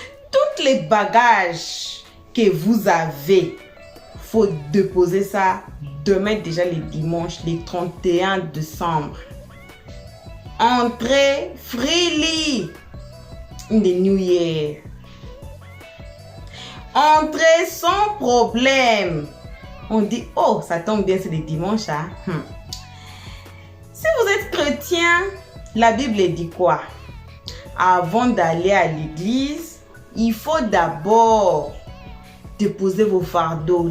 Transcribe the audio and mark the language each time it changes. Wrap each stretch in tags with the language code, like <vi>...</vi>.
<fr>Toutes les bagages que vous avez, faut déposer ça demain, déjà le dimanche, le 31 décembre. Entrez</fr> <en>freely in the new year.</en> <fr>Entrez sans problème. On dit, oh, ça tombe bien, c'est le dimanche. Hein? Si vous êtes chrétien, la Bible dit quoi? Avant d'aller à l'église, il faut d'abord déposer vos fardeaux.</fr>